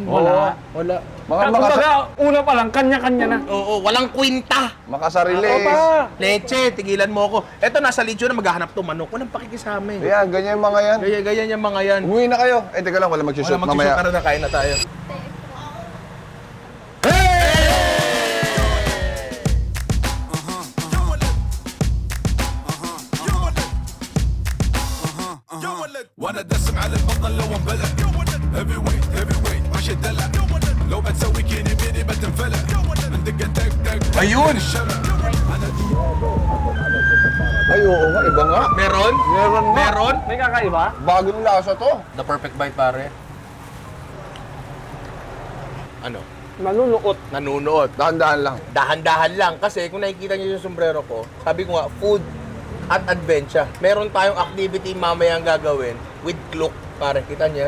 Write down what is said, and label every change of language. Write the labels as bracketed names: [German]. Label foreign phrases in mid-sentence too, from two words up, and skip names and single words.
[Filipino] Wala. Wala. Mga Kumbaga, una pa lang, kanya-kanya na. Oo, walang kwinta. makasarili. Leche, tigilan mo ako. Eto, nasa Legion na maghahanap to manok. Walang pakikisama eh. Yan, ganyan yung mga yan. Gaya yung mga yan. Umuwi na kayo. Eh, teka lang, wala Wala magsushoot magsushoot mamaya. ka na, kain na tayo. [Arabic] وانا دسم على البطل لو انبلع [English] heavy weight [Arabic] مش الدلع لو بتسوي كيني بيني بتنفلع من دق دق دق [Filipino] Ayun! Ay, oo nga, iba nga. Meron? Meron nga. Meron? May kakaiba? Bagong lasa to. [English] The perfect bite, [Filipino] pare. Ano? Manunuot. Nanunood. Dahan-dahan lang. Dahan-dahan lang kasi kung nakikita niyo yung sombrero ko, sabi ko nga, food at adventure. Meron tayong activity mamayang gagawin with Klook. Pare, kita niyo yan?